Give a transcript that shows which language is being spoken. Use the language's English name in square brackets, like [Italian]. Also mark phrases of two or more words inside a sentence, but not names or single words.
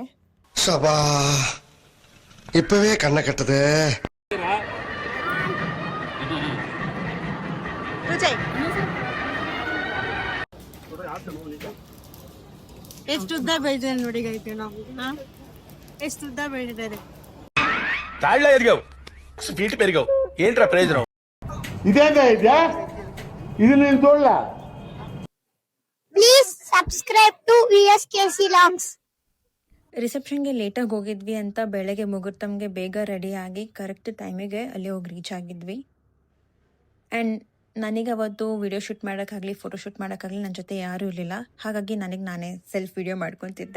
[Tamil] சபா இப்பவே கண்ண கட்டுது. [Kannada] ಎಷ್ಟು ಉದ್ದ ಬೆಳೆದಿದೆ ನೋಡಿ ಗೈತೆ, ನಾವು ಎಷ್ಟು ಉದ್ದ ಬೆಳೆದಿದ್ದಾರೆ. [Telugu] తాళ్ళ ఎదిగావు, స్పీడ్ పెరిగావు, ఏంట్రా ప్రయోజనం? ఇదేంటా ఇది నేను చూడలే. [English] Please subscribe to VSKC Vlogs. [Kannada] ರಿಸೆಪ್ಷನ್ಗೆ ಲೇಟಾಗಿ ಹೋಗಿದ್ವಿ ಅಂತ ಬೆಳಗ್ಗೆ ಮುಹೂರ್ತಮ್ಗೆ ಬೇಗ ರೆಡಿಯಾಗಿ ಕರೆಕ್ಟ್ ಟೈಮಿಗೆ ಅಲ್ಲಿ ಹೋಗಿ ರೀಚ್ ಆಗಿದ್ವಿ. ಆ್ಯಂಡ್ ನನಗೆ ಅವತ್ತು [English] video shoot [Kannada] ಮಾಡೋಕ್ಕಾಗಲಿ [English] photo shoot [Kannada] ಮಾಡೋಕ್ಕಾಗಲಿ ನನ್ನ ಜೊತೆ ಯಾರೂ ಇರಲಿಲ್ಲ. ಹಾಗಾಗಿ ನನಗೆ ನಾನೇ [English] self video [Kannada] ಮಾಡ್ಕೊತಿದ್ದೆ.